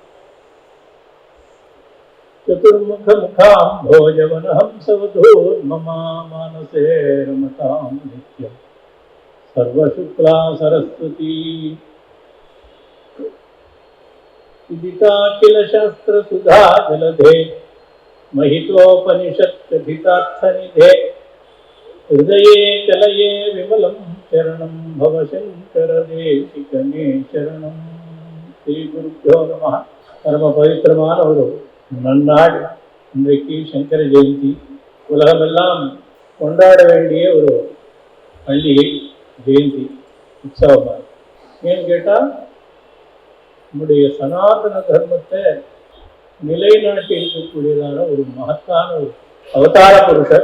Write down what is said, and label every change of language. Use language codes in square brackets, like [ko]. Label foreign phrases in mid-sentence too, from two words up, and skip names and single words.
[sa] चतुर्मुखमुखाम् भोजवनहंसवधूर्मम मानसे रमतां नित्यं सर्वशुक्ला सरस्वती विदिता किल शास्त्र सुधा जलधे महितोपनिषत् कथितार्थनिधे हृदये कलये विमलं चरणं भवशंकर देशिकने शरणं. श्री गुरुभ्यो नमः. [ta] பரம பவித்ரமான ஒரு நன்னாள். இன்றைக்கு சங்கர ஜெயந்தி. உலகமெல்லாம் கொண்டாட வேண்டிய ஒரு பண்டிகை, ஜெயந்தி உற்சவமாக. ஏன்னு கேட்டால் நம்முடைய சனாதன தர்மத்தை நிலைநாட்டி இருக்கக்கூடியதான ஒரு மகத்தான ஒரு அவதார புருஷர்.